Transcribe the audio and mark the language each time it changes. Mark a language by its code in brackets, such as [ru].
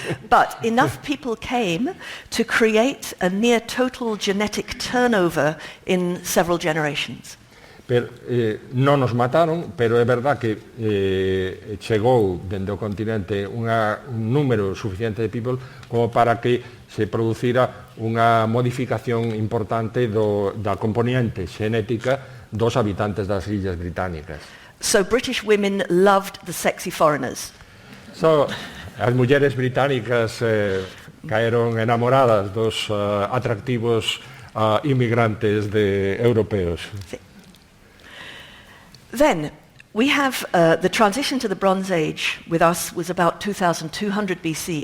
[en] But enough people came to create a near total genetic turnover in several generations. [gl] Non nos mataron, pero é verdad que chegou dende o continente un número suficiente de people como para que se producira unha modificación importante da componente xenética dos habitantes das Illas Británicas. [en] So British women loved the sexy foreigners. [gl] As mulleres británicas caeron enamoradas dos atractivos inmigrantes europeos. Sí. [en] Then we have the transition to the Bronze Age with us was about 2200 BC.